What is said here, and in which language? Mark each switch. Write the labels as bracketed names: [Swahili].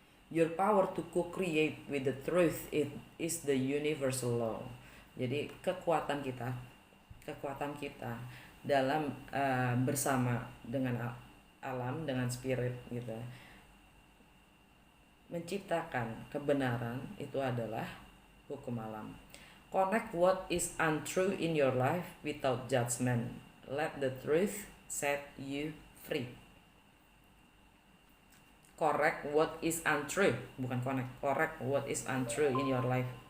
[English] Your power to co-create with the truth, it is the universal law. [Indonesian] Jadi kekuatan kita dalam bersama dengan alam, dengan spirit gitu, menciptakan kebenaran itu adalah hukum alam. [English] Connect what is untrue in your life without judgment. Let the truth set you free. correct what is untrue, [Indonesian] bukan [English] connect, correct what is untrue in your life.